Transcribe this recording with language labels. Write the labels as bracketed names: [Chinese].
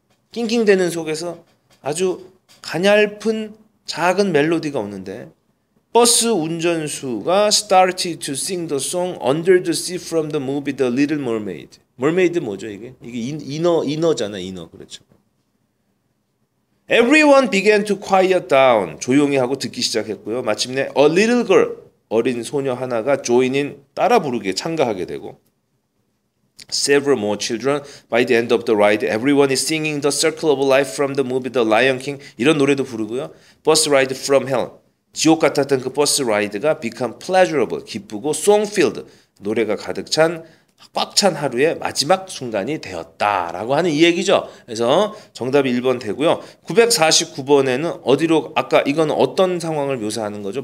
[Korean] 낑낑대는 속에서 아주 가냘픈 작은 멜로디가 오는데 버스 운전수가 [English] started to sing the song Under the Sea from the movie The Little Mermaid. Mermaid [Korean] 뭐죠 이게? 이게 인어잖아, 인어. 그렇죠. [English] Everyone began to quiet down. [Korean] 조용히 하고 듣기 시작했고요. 마침내 [English] a little girl, [Korean] 어린 소녀 하나가 [English] join in, [Korean] 따라 부르기에 참가하게 되고 [English] Several more children. By the end of the ride, everyone is singing the Circle of Life from the movie The Lion King. [Korean] 이런 노래도 부르고요. [English] Bus ride from hell. [Korean] 지옥 같았던 그 버스 라이드가 [English] become pleasurable, [Korean] 기쁘고 song-filled, 노래가 가득 찬, 꽉 찬 하루의 마지막 순간이 되었다라고 하는 이 얘기죠. 그래서 정답이 1번 되고요. 949번에는 어디로, 아까 이거는 어떤 상황을 묘사하는 거죠?